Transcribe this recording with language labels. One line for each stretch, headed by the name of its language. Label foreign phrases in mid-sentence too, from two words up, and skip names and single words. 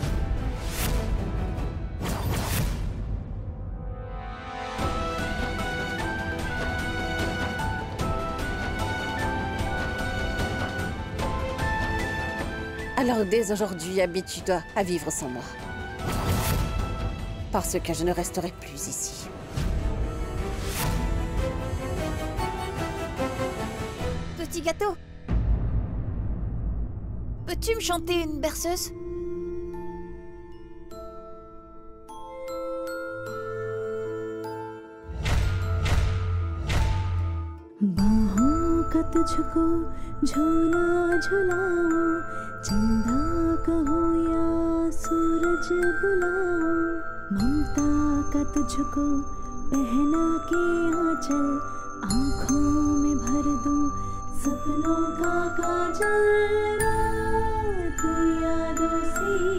French: Alors dès aujourd'hui, habitue-toi à vivre sans moi. Parce que je ne resterai plus ici. Petit gâteau! Peux-tu me chanter une berceuse?
Hindi: बाहों का तुझको झूला झुलाऊं, चंदा कहो या सूरज बुलाऊं, ममता का तुझको पहना के आंचल, आंखों में भर दूं सपनों का काजल, रात यादों से